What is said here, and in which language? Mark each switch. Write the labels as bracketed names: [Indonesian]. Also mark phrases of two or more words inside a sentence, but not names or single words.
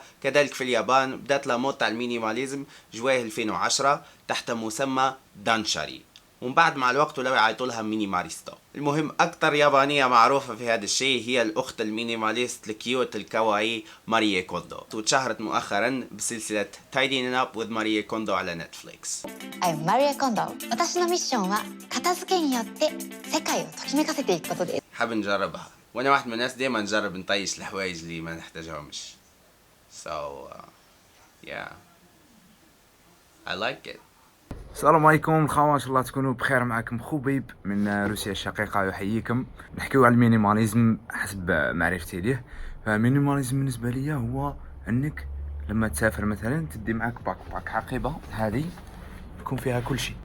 [Arabic] كذلك في اليابان بدات لامود تاع المينيماليزم جوايه 2010 تحت مسمى دانشاري، ومن بعد مع الوقت ولاو يعيطوا لها مينيماليستو. المهم اكثر يابانيه معروفه في هذا الشيء هي الاخت المينيماليست الكيوت الكواي ماريه كوندو، وتشهرت مؤخرا بسلسله تايدين اب وذ ماريه كوندو على نتفليكس. [English] I'm Maria Kondo. [Japanese] 私のミッションは片付けによって世界をときめかせていくことです。 [Arabic] حاب نجربها، وانا واحد من الناس ديما نجرب نطيش الحوايج اللي ما نحتاجهمش. [English] yeah, I like it. [Arabic] السلام عليكم الخوان، ان شاء الله تكونوا بخير. معكم خبيب من روسيا الشقيقة، يحييكم. نحكيو على المينيماليزم حسب معرفتي ليه. فالمينيماليزم بالنسبة لي هو انك لما تسافر مثلا تدي معك باك حقيبة هذه يكون فيها كل شيء.